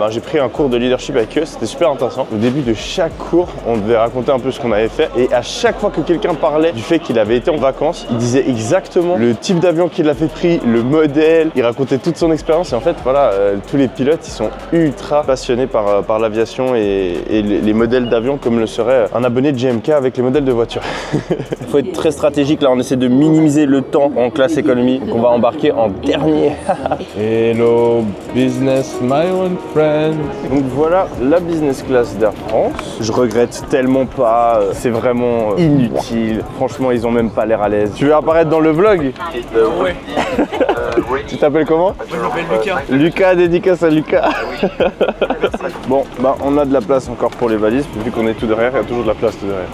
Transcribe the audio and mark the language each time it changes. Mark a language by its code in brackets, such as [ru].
[fr] J'ai pris un cours de leadership avec eux, c'était super intéressant. Au début de chaque cours, on devait raconter un peu ce qu'on avait fait et à chaque fois que quelqu'un parlait du fait qu'il avait été en vacances, il disait exactement le type d'avion qu'il avait pris, le modèle, il racontait toute son expérience et en fait voilà, tous les pilotes ils sont ultra passionnés par l'aviation et les modèles d'avion comme le serait un abonné de GMK avec les modèles de voitures. Il faut être très stratégique, là on essaie de minimiser le temps en classe économie, donc on va embarquer en dernier. [en] Hello business, my old friend. [fr] Donc voilà la business class d'Air France. Je regrette tellement pas, c'est vraiment inutile. Franchement, ils ont même pas l'air à l'aise. Tu veux apparaître dans le vlog? Ouais. Tu t'appelles comment? Moi je m'appelle Lucas. Lucas, dédicace à Lucas. Bon, on a de la place encore pour les valises. Vu qu'on est tout derrière, il y a toujours de la place tout derrière.